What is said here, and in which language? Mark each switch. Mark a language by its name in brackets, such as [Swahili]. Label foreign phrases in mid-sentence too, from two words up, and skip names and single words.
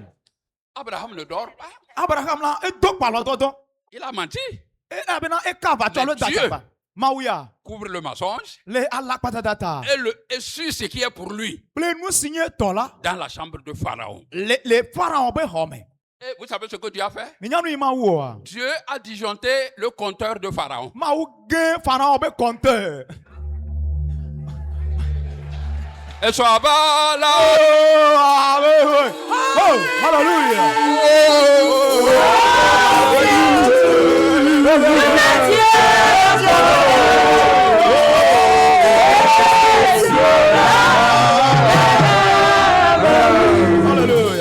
[French] Abraham ne dort pas. [Ewe] Abraham la edo kpalɔ dɔdɔ. [French] Il a menti. [Ewe] Elabena eka aʋatsɔ le [French] Mais Dieu- [Ewe] dadzagba. Mawu ya [French] Couvre le mensonge [Ewe] le alakpatata ta. [French] et suit ce qui est pour lui [Ewe] Kple nu si nye tɔ la. [French] dans la chambre de Pharaon. [Ewe] Le Pharaon be xɔ me. [French] Et vous savez ce que Dieu a fait? [Ewe] Minya nu yi Mawu oa. [French] Dieu a disjoncté le compteur de Pharaon. [Ewe] Mawu ge Pharaon be compteur. [French] Et soit bala. Oh, ah, oui, oui. Oh, hallelujah. Hallelujah.